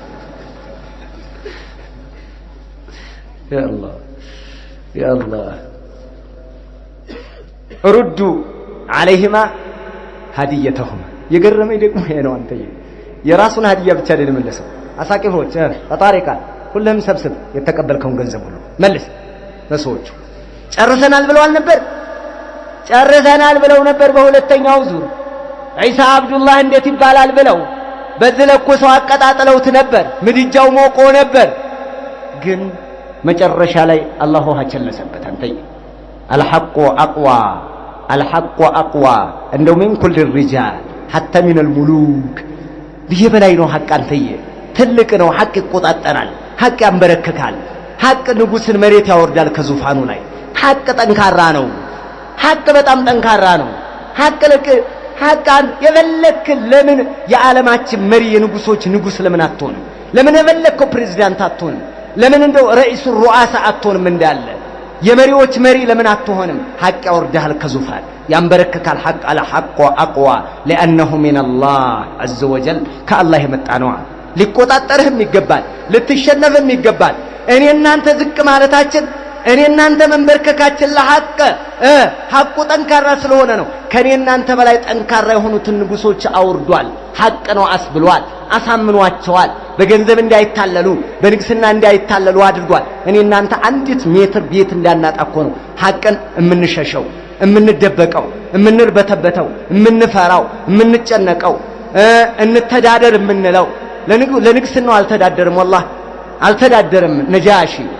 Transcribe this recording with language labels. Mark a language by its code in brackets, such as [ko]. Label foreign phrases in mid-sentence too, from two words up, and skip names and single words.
[ar] يا الله ردوا عليهما هديتهما [am] የገረመኝ ደግሞ ይሄ ነው። አንተ የራሱን ሀዲያ ብቻ አይደለም መለሰው። አሳቂፎች ፈጣሪካ ሁሉም ሰብስብ የተቀበልከውን ገንዘብ ሁሉ መልስ ለሰዎቹ። ጨርሰናል ብለው አልነበር? ጨርሰናል ብለው ነበር። በሁለተኛው ዙር ዒሳ አብዱላህ እንዴት ይባላል ብለው በዚህ ለኮሰው አቀጣጥለውት ነበር። ምድጃው ሞቆ ነበር። ግን መጨረሻ ላይ አላህ ቸለሰበት። አንተ [ar] الحق اقوى الحق اقوى [am] እንደው [ar] من كل الرجال حتى من الملوك [am] ይሄ በላይ ነው። ሐቅ አንተዬ ትልቅ ነው። ሐቅ ይቆጣጠራል። ሐቅ ያንበረክካል። ሐቅ ንጉስን መሬት ያወርዳል ከዙፋኑ ላይ። ሐቅ ጠንካራ ነው። ሐቅ በጣም ጠንካራ ነው። ሐቅን የበለክ ለምን የዓለማችን መሪ የንጉሶች ንጉስ ለምን አትሆንም? ለምን የበለከው ፕሬዝዳንት አትሆንም? ለምን እንደው [ar] رئيس رؤساء [am] አትሆንም? እንዳለ የመሪዎች መሪ ለምን አትሆንም? ሐቅ ያወርዳል ከዙፋን ያንበረክካል። ሐቅ አለ [ar] حق أقوى لانه من الله عز وجل [am] ከአላህ የመጣ ነው። ሊቆጣጠርህም ይገባል፣ ልትሸነፍም ይገባል። እኔ እናንተ ዝቅ ማለታችን እኔ እናንተ መንበርከካችን ለሐቅ ሐቁ ጠንካራ ስለሆነ ነው። ከኔ እናንተ በላይ ጠንካራ የሆኑትን ንጉሶች አውርዷል። ሐቅ ነው አስብሏል፣ አሳምኗቸዋል። በገንዘብ እንዳይታለሉ በንግስና እንዳይታለሉ አድርጓል። እኔ እናንተ አንዲት ሜትር ቤት እንዳናጣ እኮ ነው ሐቅን እምንሸሸው፣ እምንደበቀው፣ እምንርበተበተው፣ እምንፈራው፣ እምንጨነቀው፣ እንተዳደር እምንለው። ለንግስናው አልተዳደርም፣ والله አልተዳደርም። ነጃሺ